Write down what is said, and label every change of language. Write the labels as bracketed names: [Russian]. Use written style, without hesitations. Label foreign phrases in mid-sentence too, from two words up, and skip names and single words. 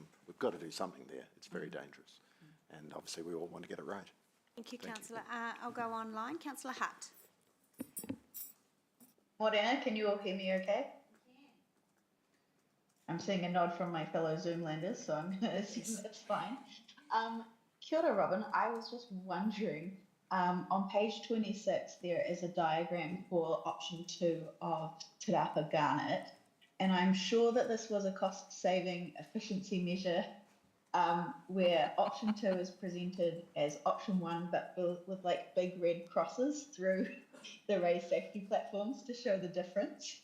[English] We've got to do something there. It's very dangerous, and obviously we all want to get it right. Thank you, Councillor. I'll go online. Councillor Hutt. Morena, can you all hear me okay? I'm seeing a nod from my fellow Zoomlanders, so I'm going to assume that's fine. [Māori] Kia ora, Robin. [English] I was just wondering, on page 26, there is a diagram for option 2 of Te Rapa Garnet, and I'm sure that this was a cost-saving efficiency measure where option 2 is presented as option 1, but with like big red crosses through the raised safety platforms to show the difference.